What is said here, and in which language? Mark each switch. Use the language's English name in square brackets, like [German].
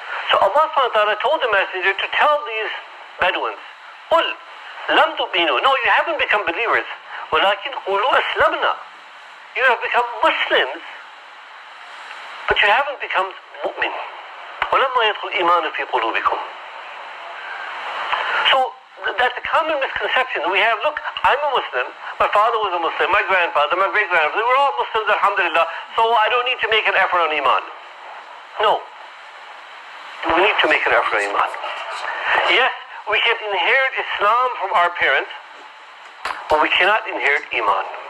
[English] So Allah subhanahu wa ta'ala told the messenger to tell these Bedouins, [Arabic] قل لم تؤمنوا. [English] No, you haven't become believers. [Arabic] ولكن قولوا أسلمنا. [English] You have become Muslims, but you haven't become mu'min. [Arabic] ولما يدخل الإيمان في قلوبكم. [English] So that's a common misconception we have. Look, I'm a Muslim, my father was a Muslim, my grandfather, my great-grandfather, they were all Muslims, alhamdulillah, so I don't need to make an effort on Iman. No. We need to make an effort on Iman. Yes, we can inherit Islam from our parents, but we cannot inherit Iman.